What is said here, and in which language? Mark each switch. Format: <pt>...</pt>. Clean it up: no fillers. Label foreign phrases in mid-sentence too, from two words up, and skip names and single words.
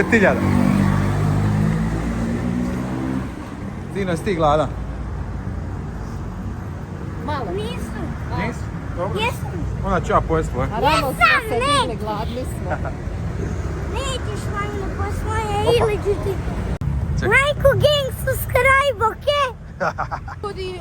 <hr>50.000. Dino, jesi ti gladan? Malo. Nisam. Nisi? Dobro. Jesam. Onda ću ja pojesti tvoje. A rano smo se ne. digli, gladni smo. Nećeš vanjno po svoje ili ću ti... Čekaj.</hr> <en>Like, gang, subscribe,</en> <hr>okej? Ljudi,</hr>